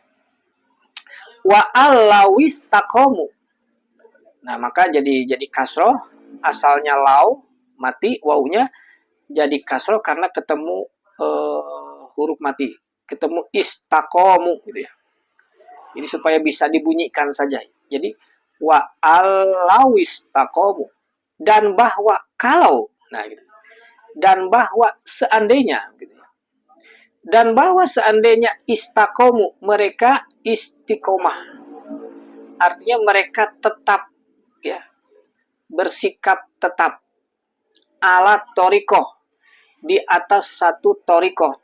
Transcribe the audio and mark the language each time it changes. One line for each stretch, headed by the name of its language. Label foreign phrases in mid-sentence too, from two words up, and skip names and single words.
Arabic: وألو استقاموا.
Indonesian: Nah, maka jadi kasroh, asalnya lau, mati, waunya, jadi kasroh karena ketemu huruf mati, ketemu istaqomu gitu ya. Jadi supaya bisa dibunyikan saja.
Arabic: Jadi وألو استقاموا,
Indonesian: dan bahwa kalau, nah gitu. Dan bahwa seandainya gitu ya. Dan bahwa seandainya istaqomu, mereka istiqomah. Artinya mereka tetap ya, bersikap tetap
Arabic: على طريقة,
Indonesian: di atas satu torikoh.